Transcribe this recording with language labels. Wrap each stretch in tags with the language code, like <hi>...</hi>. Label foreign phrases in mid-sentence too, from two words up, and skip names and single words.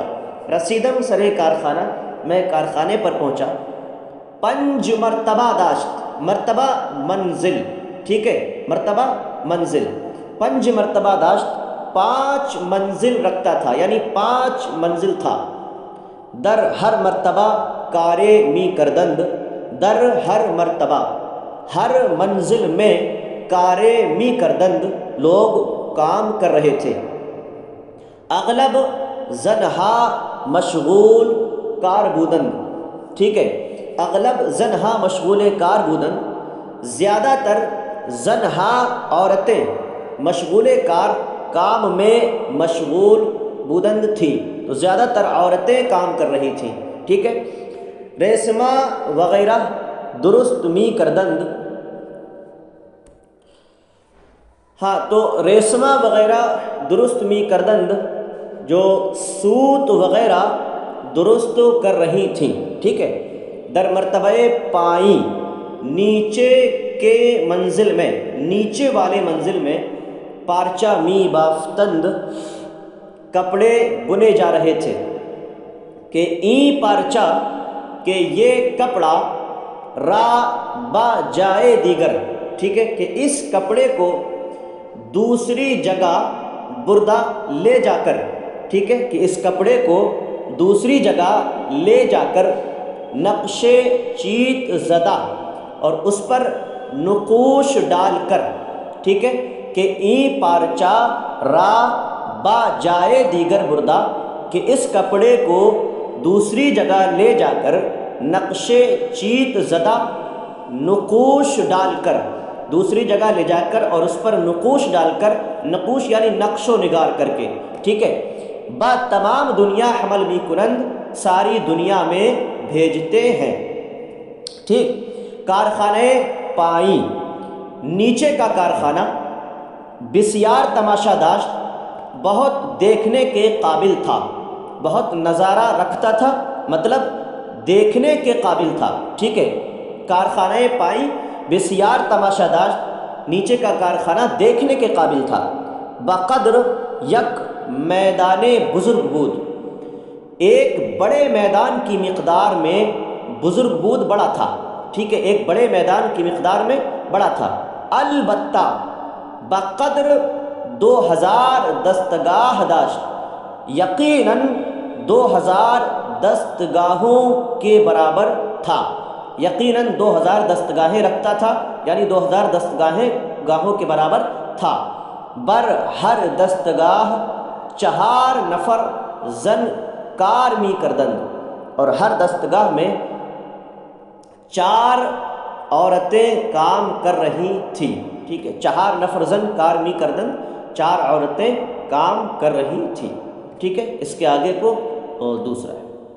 <fa>رسیدم سرے کارخانہ،</fa> <ur>میں کارخانے پر پہنچا۔</ur> <fa>پنج مرتبہ داشت، مرتبہ منزل،</fa> <ur>ٹھیک ہے،</ur> <fa>مرتبہ منزل، پنج مرتبہ داشت،</fa> <ur>5 منزل رکھتا تھا یعنی 5 منزل تھا۔</ur> <fa>در ہر مرتبہ کارے می کردند، در ہر مرتبہ،</fa> <ur>ہر منزل میں،</ur> <fa>کارے می کردند،</fa> <ur>لوگ کام کر رہے تھے۔</ur> <fa>اغلب زنہا مشغول کار بودند،</fa> <ur>ٹھیک ہے،</ur> <fa>اغلب زنہا مشغول کار بودند،</fa> <ur>زیادہ تر زنہا عورتیں مشغول کار، کام میں مشغول، بودند تھی، تو زیادہ تر عورتیں کام کر رہی تھیں، ٹھیک ہے۔</ur> <fa>ریسما وغیرہ درست می کردند،</fa> <ur>ہاں تو</ur> <fa>ریسما وغیرہ درست می کردند،</fa> <ur>جو سوت وغیرہ درست کر رہی تھیں، ٹھیک ہے۔</ur> <fa>در مرتبہ پائیں،</fa> <ur>نیچے کے منزل میں، نیچے والے منزل میں،</ur> <fa>پارچہ می بافتند،</fa> <ur>کپڑے بنے جا رہے تھے،</ur> <fa>کہ ای پارچا</fa> <ur>کہ یہ کپڑا</ur> <fa>را با جائے دیگر،</fa> <ur>ٹھیک ہے، کہ اس کپڑے کو دوسری جگہ بردہ لے جا کر، ٹھیک ہے، کہ اس کپڑے کو دوسری جگہ لے جا کر</ur> <fa>نقش چیت زدہ</fa> <ur>اور اس پر نقوش ڈال کر، ٹھیک ہے،</ur> <fa>کہ ای پارچا را با جائے دیگر بردہ،</fa> <ur>کہ اس کپڑے کو دوسری جگہ لے جا کر</ur> <fa>نقش چیت زدہ</fa> <ur>نقوش ڈال کر، دوسری جگہ لے جا کر اور اس پر نقوش ڈال کر، نقوش یعنی نقش و نگار کر کے، ٹھیک ہے،</ur> <fa>با تمام دنیا حمل می کنند،</fa> <ur>ساری دنیا میں بھیجتے ہیں، ٹھیک۔</ur> <fa>کارخانہ پائیں،</fa> <ur>نیچے کا کارخانہ،</ur> <fa>بسیار تماشا داشت،</fa> <ur>بہت دیکھنے کے قابل تھا، بہت نظارہ رکھتا تھا، مطلب دیکھنے کے قابل تھا، ٹھیک ہے۔</ur> <fa>کارخانہ پائیں بسیار تماشا داشت،</fa> <ur>نیچے کا کارخانہ دیکھنے کے قابل تھا،</ur> <fa>بقدر یک میدان بزرگ بود،</fa> <ur>ایک بڑے میدان کی مقدار میں</ur> <fa>بزرگ بود</fa> <ur>بڑا تھا، ٹھیک ہے، ایک بڑے میدان کی مقدار میں بڑا تھا،</ur> <fa>البتہ بقدر 2000 دستگاہ داشت،</fa> <ur>یقیناً 2000 دستگاہوں کے برابر تھا، یقیناً 2000 دستگاہیں رکھتا تھا، یعنی 2000 دستگاہوں کے برابر تھا،</ur> <fa>بر ہر دستگاہ 4 نفر زن کار می کردند،</fa> <ur>اور ہر دستگاہ میں 4 عورتیں کام کر رہی تھیں، ٹھیک ہے،</ur> <fa>4 نفر زن کار می کردند،</fa> <ur>4 عورتیں کام کر رہی تھیں، ٹھیک ہے۔ اس کے آگے کو دوسرا ہے۔</ur>